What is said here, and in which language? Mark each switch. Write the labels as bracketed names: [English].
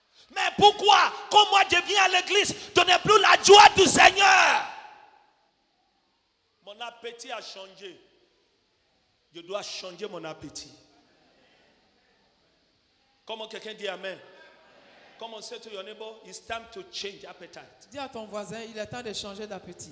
[French] Mais pourquoi, quand moi je viens à l'église, je n'ai plus la joie du Seigneur? Mon appétit a changé. Je dois changer mon appétit. Comment quelqu'un dit Amen? [English] Come on, say to your neighbor, it's time to change appetite. [French] Dis à ton voisin, il est temps de changer d'appétit.